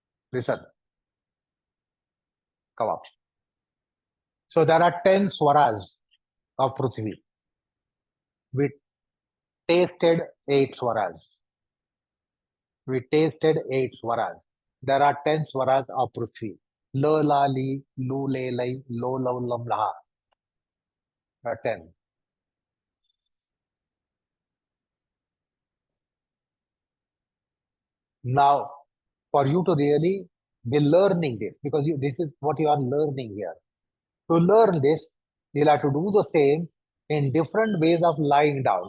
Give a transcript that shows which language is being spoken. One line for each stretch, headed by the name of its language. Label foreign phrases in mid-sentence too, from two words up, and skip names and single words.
English: Listen, come up. So there are 10 swaras of Prithvi. We tasted 8 swaras. We tasted 8 swaras. There are 10 swaras of Prithvi. Lo, la, li, lu, le, lai, lo, lo, lam, laha. There are 10. Now, for you to really be learning this, because this is what you are learning here. To learn this, you'll have to do the same in different ways of lying down.